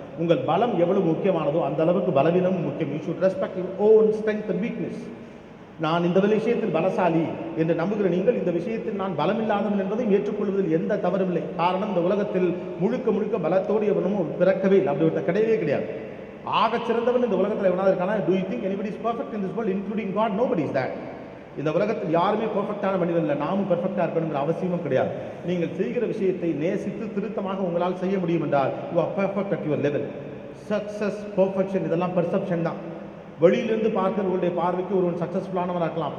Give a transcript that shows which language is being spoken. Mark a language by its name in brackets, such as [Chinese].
[Tamil] உங்கள் பலம் எவ்வளவு முக்கியமானதோ அந்த அளவுக்கு பலவீனமும் முக்கியம். [English] You should respect your own strength and weakness. [Tamil] நான் இந்த விஷயத்தில் பலசாலி என்று நம்புகிற நீங்கள் இந்த விஷயத்தில் நான் பலமில்லாதவன் என்பதையும் ஏற்றுக்கொள்வதில் எந்த தவறும் இல்லை. காரணம், இந்த உலகத்தில் முழுக்க முழுக்க பலத்தோடு எவனும் பிறக்கவே இல்லை, அப்படி ஒரு கிடையவே கிடையாது. ஆக சிறந்தவன் இந்த உலகத்தில் எவனாவது இருக்கானா? [English] Do you think anybody is perfect in this world, including God? Nobody is that. [Tamil] இந்த உலகத்தில் யாருமே பெர்ஃபெக்டான மனிதன் இல்லை. நாமும் பெர்ஃபெக்டாக இருக்கணுங்கிற அவசியமும் கிடையாது. நீங்கள் செய்கிற விஷயத்தை நேசித்து திருத்தமாக உங்களால் செய்ய முடியும் என்றால் [English] you are perfect at your level. [Tamil] Success, perfection இதெல்லாம் பெர்செப்ஷன் தான். வெளியிலிருந்து பார்க்கிறவர்களுடைய பார்வைக்கு ஒருவன் சக்ஸஸ்ஃபுல்லானவனாக இருக்கலாம்.